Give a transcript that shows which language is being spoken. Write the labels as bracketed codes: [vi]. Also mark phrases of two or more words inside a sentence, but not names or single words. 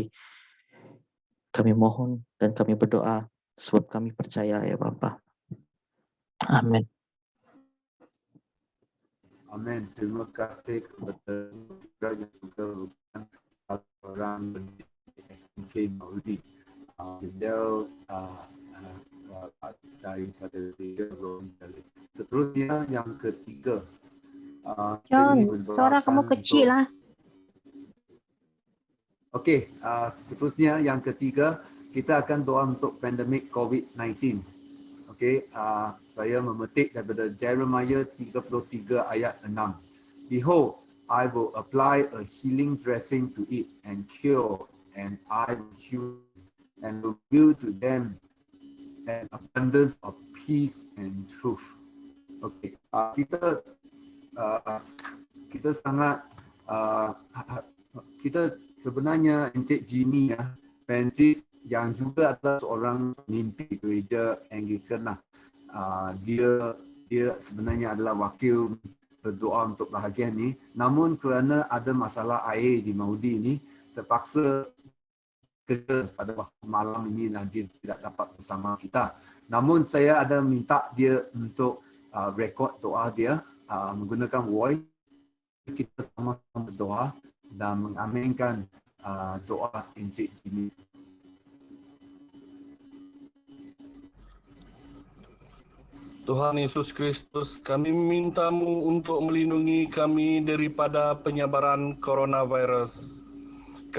[ms] Kami mohon dan kami berdoa sebab kami percaya ya Bapa. Amin. Amin. Terima kasih kepada yang juga orang SMK Maudi. Beliau daripada seterusnya yang ketiga. John, suara kamu kecil lah. Okey, seterusnya yang ketiga, kita akan doa untuk pandemik COVID-19. Okey, saya memetik daripada Jeremiah 33 ayat 6. [en] Behold, I will apply a healing dressing to it and cure, and I will heal and reveal to them an abundance of peace and truth. [ms] Okey, kita sangat kita sebenarnya Encik Jimmy ya, Francis yang juga adalah seorang pemimpin gereja Anglican lah. Dia sebenarnya adalah wakil berdoa untuk bahagian ni. Namun kerana ada masalah air di Maudi ni, terpaksa kerja pada waktu malam ini dan dia tidak dapat bersama kita. Namun saya ada minta dia untuk rekod doa dia menggunakan voice. Kita sama-sama berdoa dan mengaminkan doa Encik Jimmy. Tuhan Yesus Kristus, kami meminta-Mu untuk melindungi kami daripada penyebaran coronavirus.